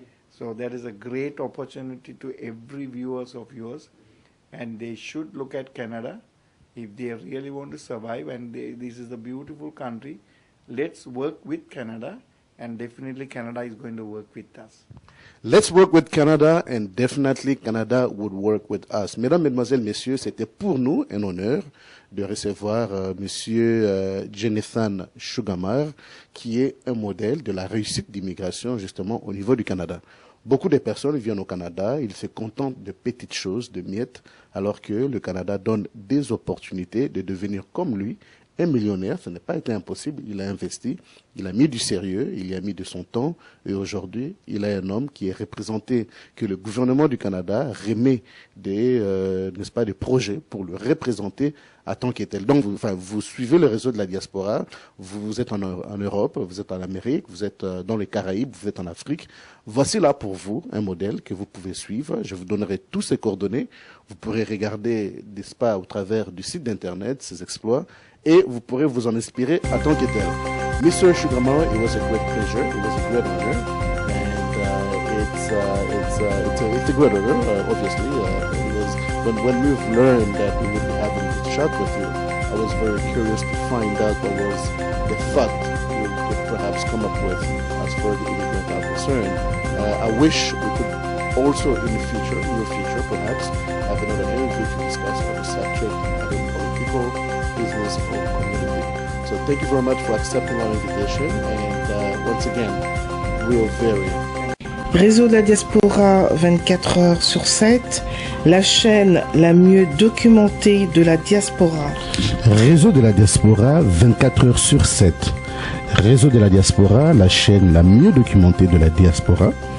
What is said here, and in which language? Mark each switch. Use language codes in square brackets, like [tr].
[en] So that is a great opportunity to every viewers of yours, and they should look at Canada if they really want to survive. And this is a beautiful country. Let's work with Canada, and definitely Canada is going to work with us. Let's work with Canada, and definitely Canada would work with us. [fr] Mesdames, Mesdemoiselles, Messieurs, c'était pour nous un honneur de recevoir Monsieur Ganesan Sugumar, qui est un modèle de la réussite d'immigration justement au niveau du Canada. Beaucoup de personnes viennent au Canada, ils se contentent de petites choses, de miettes, alors que le Canada donne des opportunités de devenir comme lui, un millionnaire. Ce n'est pas été impossible, il a investi, il a mis du sérieux, il y a mis de son temps, et aujourd'hui, il est un homme qui est représenté, que le gouvernement du Canada remet des, n'est-ce pas, des projets pour le représenter à tant qu'est-elle. Donc, vous suivez le réseau de la diaspora, vous êtes en Europe, vous êtes en Amérique, vous êtes dans les Caraïbes, vous êtes en Afrique. Voici là pour vous un modèle que vous pouvez suivre. Je vous donnerai tous ces coordonnées. Vous pourrez regarder, n'est-ce pas, au travers du site d'internet, ces exploits, et vous pourrez vous en inspirer à tant qu'est-elle. [en] Mr. Sugumar, it was a great pleasure, it was a great honor, and it's a great honor, obviously. It was when we've learned that we would be having this chat with you, I was very curious to find out what was the thought you could perhaps come up with as far as the immigrant are concerned. I wish we could also in your future perhaps, have another interview to discuss on the subject, either political, business, or community. So thank you very much for accepting our invitation, and once again, we are very... [fr] Réseau de la diaspora 24 heures sur 7, la chaîne la mieux documentée de la diaspora. Réseau de la diaspora 24 heures sur 7. Réseau de la diaspora, la chaîne la mieux documentée de la diaspora.